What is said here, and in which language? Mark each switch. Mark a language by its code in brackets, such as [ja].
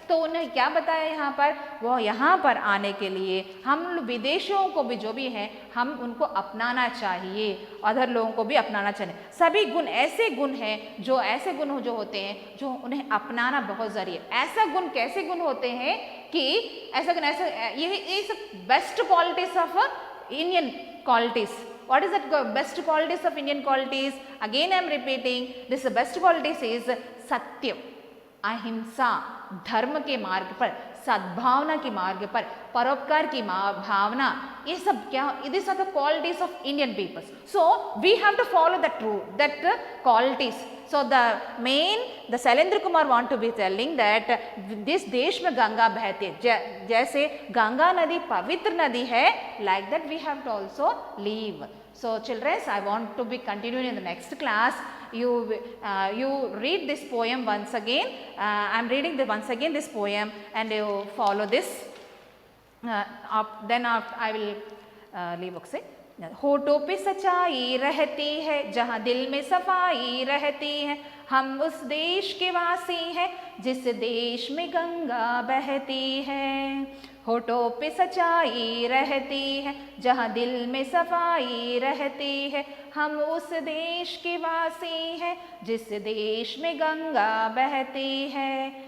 [hi] तो उन्हें क्या बताया यहाँ पर? वो यहाँ पर आने के लिए हम विदेशियों को भी जो भी हैं हम उनको अपनाना चाहिए, अदर लोगों को भी अपनाना चाहिए। सभी गुण ऐसे गुण हैं जो जो होते हैं जो उन्हें अपनाना बहुत ज़रूरी है। ऐसा गुण कैसे गुण होते हैं कि ये सब [en] Best qualities of Indian qualities. What is the best qualities of Indian qualities? Again I am repeating, this best qualities is [hi] सत्य, अहिंसा, धर्म के मार्ग पर, सद्भावना के मार्ग पर, परोपकार की भावना, ये सब क्या, [en] these are the qualities of Indian peoples. So we have to follow that qualities. So the Shailendra Kumar want to be telling that this [hi] देश में गंगा बहती है, जैसे गंगा नदी पवित्र नदी है, [en] like that we have to also live. So children, I want to be continuing in the next class. You read this poem once again. I am reading once again this poem, and you follow this. Then I will leave. Okay. [hi] होठों पे सच्चाई रहती है, जहाँ दिल में सफाई रहती है, हम उस देश के वासी हैं जिस देश में गंगा बहती है। होठों पे सच्चाई रहती है, जहाँ दिल में सफाई रहती है, हम उस देश के वासी हैं जिस देश में गंगा बहती है।